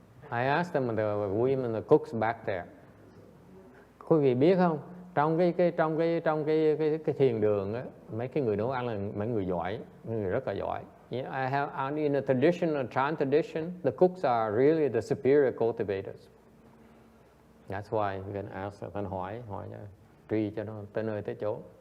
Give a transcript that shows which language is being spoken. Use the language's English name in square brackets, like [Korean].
[English] I asked them, the women, the cooks back there. [Vietnamese] Quý vị biết không? Trong cái thiền đường á, mấy cái người nấu ăn là mấy người giỏi, mấy người rất là giỏi. [English] I have in a tradition, a Chan tradition, the cooks are really the superior cultivators. That's why you can ask, can [Vietnamese] hỏi truy cho nó tới nơi tới chỗ.